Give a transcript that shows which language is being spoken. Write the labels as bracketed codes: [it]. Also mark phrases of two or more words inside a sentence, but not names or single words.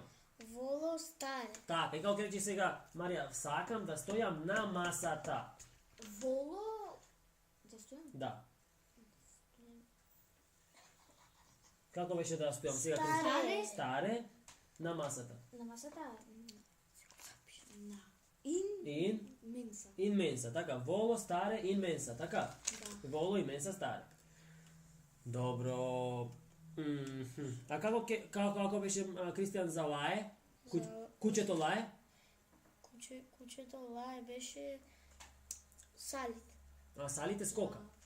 [la] Volo stare. [mk] Така, и како ќе рече сега Марија, сакам да стојам на масата? Воло да стојам? Да. Како беше да стојам сега? Старе на масата. На масата. [la] In mensa, така, volo stare in mensa, [mk] така? Да. [la] Volo in mensa stare. [mk] Добро. А како беше Кристијан за лае? Кучето лае? Кучето лае беше салит. А салит е скока?